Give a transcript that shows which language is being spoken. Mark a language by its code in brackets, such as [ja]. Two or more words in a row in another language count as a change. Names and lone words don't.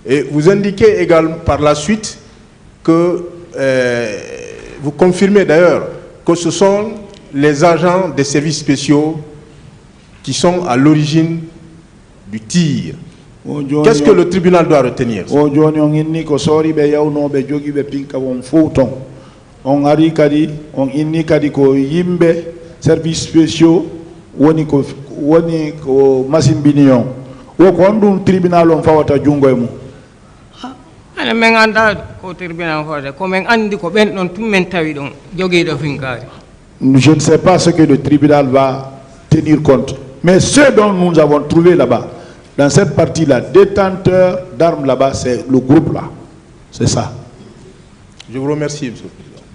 [fr] Et vous indiquez également par la suite que vous confirmez d'ailleurs que ce sont les agents des services spéciaux qui sont à l'origine du tir. Qu'est-ce que le tribunal doit retenir? [ff] On ari kadi on inni kadi ko yimbe [fr] service spéciaux [ff] woni ko masimbini on wo ko ndum tribunal on fawata jungo e mum ana men anda ko tribunal fawata ko men andi ko ben don tum men tawi don jogiido finkari. [fr] Je ne sais pas ce que le tribunal va tenir compte, mais ce dont nous avons trouvé là-bas, dans cette partie-là, détenteur d'armes là-bas, c'est le groupe là, c'est ça. Je vous remercie, monsieur le président.